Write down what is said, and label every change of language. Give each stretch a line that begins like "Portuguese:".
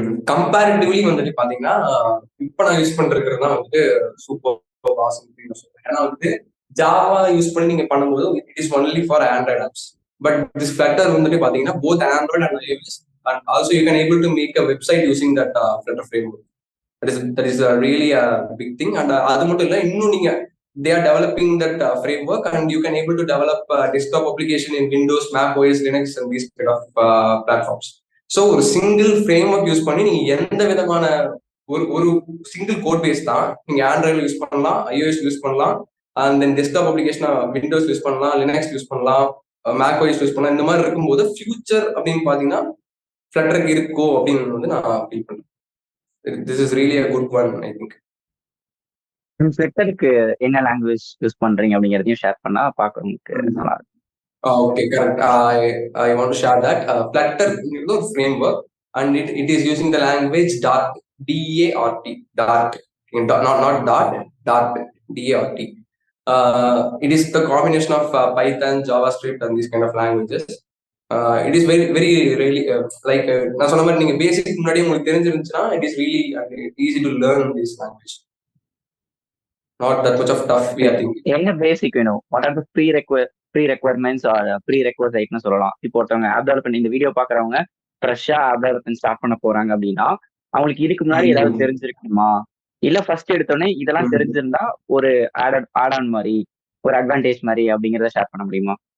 Tamil: Comparatively வந்துட்டு பாத்தீங்கன்னா, இப்ப நான் யூஸ் பண்ணிருக்கிறது தான் வந்துட்டு சூப்பர் ஆசம் அப்படின்னு சொல்றேன். ஏன்னா வந்துட்டு ஜாவா யூஸ் பண்ணி நீங்க பண்ணும்போது
English: It is only for Android apps. But this Flutter
Tamil: வந்துட்டு பாத்தீங்கன்னா
English: Both Android and iOS and also you can able to make a website using that Flutter frame. that is a really a big thing. And
Tamil: அது மட்டும் இல்ல, இன்னும் நீங்க
English: they are developing that framework and you can able to develop desktop application in Windows, Mac OS, Linux and these kind of platforms.
Tamil: So ஒரு single framework use பண்ணி நீங்க எந்த விதமான ஒரு ஒரு சிங்கிள் கோட் பேஸ் தான் நீங்க ஆண்ட்ராய்டு யூஸ் பண்ணலாம், ஐஓஎஸ் யூஸ் பண்ணலாம், and then desktop அப்ளிகேஷனா Windows use பண்ணலாம், லினக்ஸ் யூஸ் பண்ணலாம், மேக் ஓஎஸ் யூஸ் பண்ணலாம். இந்த மாதிரி இருக்கும்போது ஃபியூச்சர் அப்படின்னு பாத்தீங்கன்னா ஃபிளட்டருக்கு இருக்கோ அப்படின்னு வந்து நான் ஃபீல் பண்றேன்.
English: This is really a good one, I think.
Tamil: ஃபிளட்டருக்கு என்ன லாங்குவேஜ் யூஸ் பண்றீங்க அப்படிங்கறதையும் ஷேர் பண்ணா பாக்குறவங்களுக்கு நல்லா இருக்கும்.
English: Okay, correct. I want to share that. Flutter is a framework and it is using the language Dart, D-A-R-T, Dart. Not Dart, Dart, D-A-R-T. It is the combination of Python, JavaScript and these kind of languages. It is very very really like
Tamil: நான் சொன்ன மாதிரி நீங்க பேசிக் முன்னாடி உங்களுக்கு தெரிஞ்சிருந்துச்சுன்னா
English: it is really easy to learn this language. Not that much of tough we are thinking.
Tamil: என்ன பேசிக் வேணும்,
English: what are the pre requirements
Tamil: R pre ரெக்வயர்மெண்ட்ஸ்னு சொல்லலாம். இப்போ ஒருத்தவங்க ஆப் டெவலப்மெண்ட் இந்த வீடியோ பாக்குறவங்க ஃப்ரெஷ்ஷா ஆப் டெவலப்மெண்ட் ஸ்டார்ட் பண்ண போறாங்க அப்படின்னா அவங்களுக்கு இதுக்கு முன்னாடி ஏதாவது தெரிஞ்சிருக்குமா, இல்ல ஃபர்ஸ்ட் எடுத்தோடனே இதெல்லாம் தெரிஞ்சிருந்தா ஒரு ஆட் ஆன் மாதிரி ஒரு அட்வான்டேஜ் மாதிரி அப்படிங்கறத ஷேர் பண்ண முடியுமா?